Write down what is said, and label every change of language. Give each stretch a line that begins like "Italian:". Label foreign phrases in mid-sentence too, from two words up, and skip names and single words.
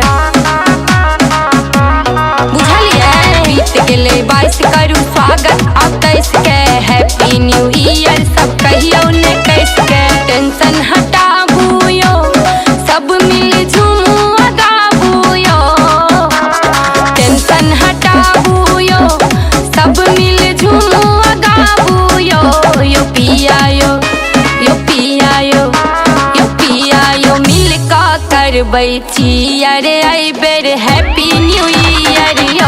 Maithili: बुझलिए बीत गेले 22 करू स्वागत अब 23 के,
English: Happy New Year
Maithili: सब कहियो ने कैस के। टेंशन हटाबू यो सब मिल झूमू गाबू यो। टेंशन हटाबू यो सब मिल झूमू गाबू यो। यो पिया यो, यो पिया यो, यो पिया यो मिलका करबै चियर आई बेर
English: Happy New Year
Maithili: यो।